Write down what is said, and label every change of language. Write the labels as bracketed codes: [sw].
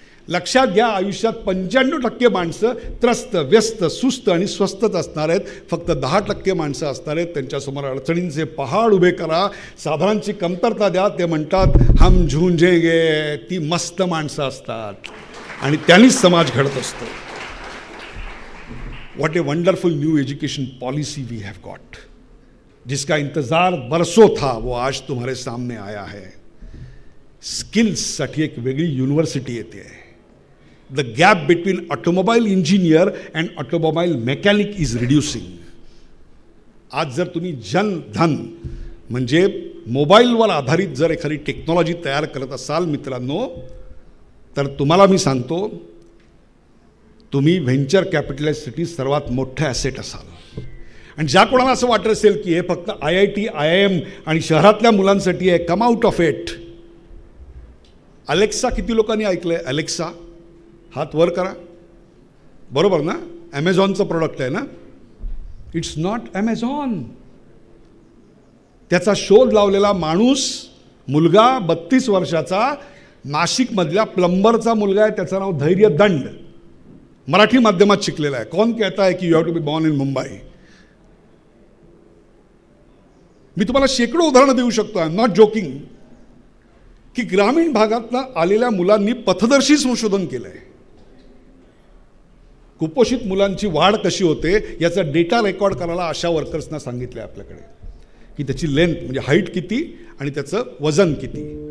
[mr] लक्षात घ्या, आयुष्यात 95% माणसं त्रस्त, व्यस्त, सुस्त आणि स्वस्तच असणार आहेत. फक्त 10% माणसं असणार आहेत त्यांच्यासमोर अडचणींचे पहाड उभे करा, साधनांची कमतरता द्या, ते म्हणतात [hi] हम झुंजेंगे. [mr] ती मस्त माणसं असतात आणि त्यांनीच समाज घडत असतो. [en] what a wonderful new education policy we have got, [hi] जिसका इंतजार बरसों था वो आज तुम्हारे सामने आया है. [mr] स्किल्ससाठी एक वेगळी युनिव्हर्सिटी येते आहे. [en] The gap between automobile engineer and automobile mechanic is reducing. [mr] आज जर तुम्ही जनधन म्हणजे मोबाईलवर आधारित जर एखादी टेक्नॉलॉजी तयार करत असाल मित्रांनो, तर तुम्हाला मी सांगतो, तुम्ही व्हेंचर कॅपिटलिस्टसाठी सर्वात मोठे ॲसेट असाल. आणि ज्या कोणाला असं वाटत असेल की हे फक्त IIT, IIM आणि शहरातल्या मुलांसाठी आहे, [en] Come out of it. [mr] Alexa किती लोकांनी ऐकलं आहे? अलेक्सा, हात वर करा. बरोबर ना? ॲमेझॉनचं प्रोडक्ट आहे ना? [en] It's not Amazon. [mr] त्याचा शोध लावलेला माणूस, मुलगा 32 वर्षाचा, नाशिकमधल्या प्लंबरचा मुलगा आहे. त्याचं नाव धैर्य दंड, मराठी माध्यमात शिकलेला आहे. [hi] कौन कहता है की [en] You have to be born in Mumbai? [mr] मी तुम्हाला शेकडो उदाहरणं देऊ शकतो, [en] I am not joking, [mr] की ग्रामीण भागातनं आलेल्या मुलांनी पथदर्शी संशोधन केलं आहे. कुपोषित मुलांची वाढ कशी होते याचा डेटा रेकॉर्ड करायला आशा वर्कर्सना सांगितलं आहे आपल्याकडे, की त्याची लेंथ म्हणजे हाईट किती आणि त्याचं वजन किती.